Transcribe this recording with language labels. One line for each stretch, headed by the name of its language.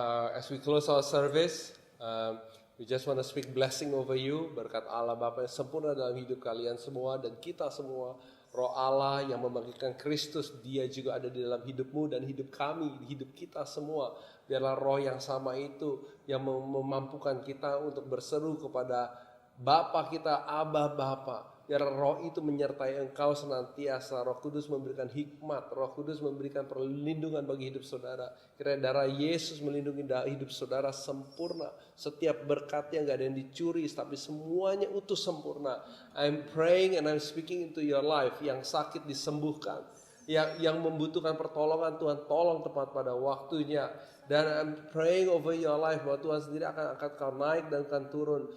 English: As we close our service, we just want to speak blessing over you.
Indonesian: Berkat Allah Bapa yang sempurna dalam hidup kalian semua dan kita semua. Roh Allah yang membagikan Kristus, Dia juga ada di dalam hidupmu dan hidup kami, hidup kita semua. Biarlah roh yang sama itu yang memampukan kita untuk berseru kepada Bapa kita, Abba Bapa. Biarlah roh itu menyertai engkau senantiasa. Roh Kudus memberikan hikmat, Roh Kudus memberikan perlindungan bagi hidup saudara. Kiranya darah Yesus melindungi hidup saudara sempurna. Setiap berkatnya gak ada yang dicuri, tapi semuanya utuh sempurna.
English: I'm praying and I'm speaking into your life.
Indonesian: Yang sakit disembuhkan, yang membutuhkan pertolongan Tuhan tolong tepat pada waktunya. Dan
English: I'm praying over your life
Indonesian: bahwa Tuhan sendiri akan angkat kau naik dan akan turun.